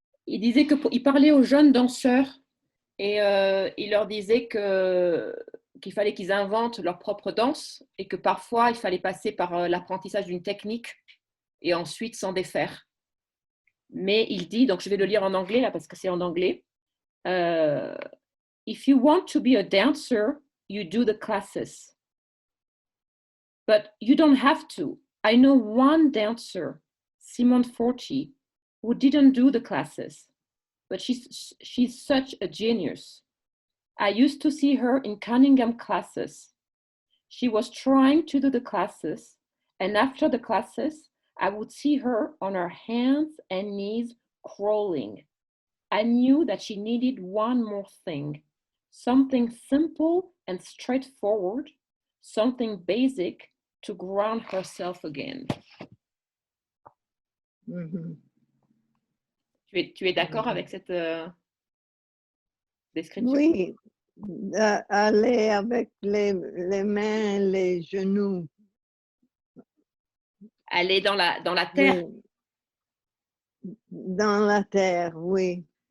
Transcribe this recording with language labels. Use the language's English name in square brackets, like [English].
[French] il disait il parlait aux jeunes danseurs et il leur disait qu'il fallait qu'ils inventent leur propre danse et que parfois il fallait passer par l'apprentissage d'une technique et ensuite s'en défaire. Mais il dit, donc je vais le lire en anglais là parce que c'est en anglais. [English] If you want to be a dancer, you do the classes. But you don't have to. I know one dancer, Simone Forti, who didn't do the classes, but she's such a genius. I used to see her in Cunningham classes. She was trying to do the classes, and after the classes, I would see her on her hands and knees crawling. I knew that she needed one more thing, something simple and straightforward, something basic to ground herself again. Mhm. [French] Tu es d'accord avec cette description? Oui, aller avec les mains, les genoux. Aller dans la terre. Oui. Dans la terre, oui.